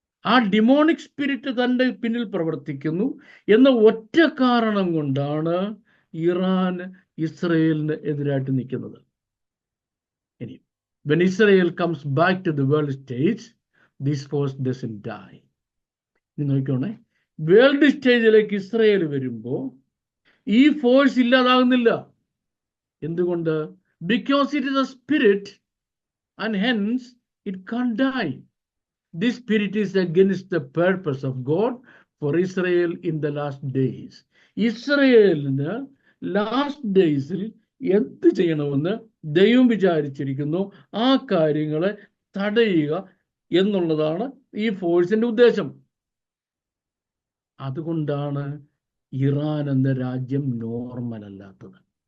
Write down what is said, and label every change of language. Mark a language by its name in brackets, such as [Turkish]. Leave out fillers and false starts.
[Malayalam] ആ demonic spirit തൻ്റെ പിന്നിൽ പ്രവർത്തിക്കുന്നു എന്ന ഒറ്റ കാരണം കൊണ്ടാണ് ഇറാൻ ഇസ്രയേലിന് എതിരായിട്ട് നിൽക്കുന്നത്. [English] ഇനി when Israel comes back to the world stage, this force doesn't die. [Malayalam] ഇനി നോക്കിക്കോണേ, വേൾഡ് സ്റ്റേജിലേക്ക് ഇസ്രയേൽ വരുമ്പോൾ ഈ ഫോഴ്സ് ഇല്ലാതാകുന്നില്ല. എന്തുകൊണ്ട്? [English] Because it is a spirit and hence it can't die. This spirit is against the purpose of God for Israel in the last days. [Malayalam] ഇസ്രയേലിന് last ഡേയ്സിൽ എന്ത് ചെയ്യണമെന്ന് ദൈവം വിചാരിച്ചിരിക്കുന്നു, ആ കാര്യങ്ങളെ തടയുക എന്നുള്ളതാണ് ഈ ഫോഴ്സിന്റെ ഉദ്ദേശം. അതുകൊണ്ടാണ് ഇറാൻ എന്ന രാജ്യം നോർമൽ അല്ലാത്തത്.